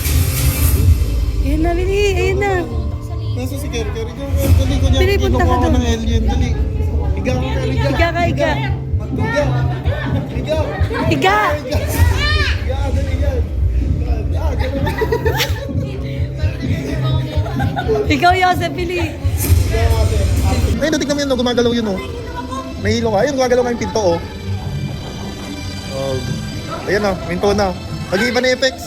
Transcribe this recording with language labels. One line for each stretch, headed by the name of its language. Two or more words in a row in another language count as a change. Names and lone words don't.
Filipino: Ayun na, bili, ayun na. Nasa si Ker. Ker, ikaw dali ko niya. Dali, punta ka Kinukuha ko doon. ng alien. Dali. Higa ka, Ker. Higa. Higa ka, higa. Higa. Higa. Higa! Higa. Dali yan. Ah, ganun. Ikaw, Yosef, bili. Ayun, tignan mo yun, no, gumagalaw yun, oh. May hilo ka. Ayun, gumagalaw nga yung pinto, oh. Ayan na, minto na. Mag-iiba na effects.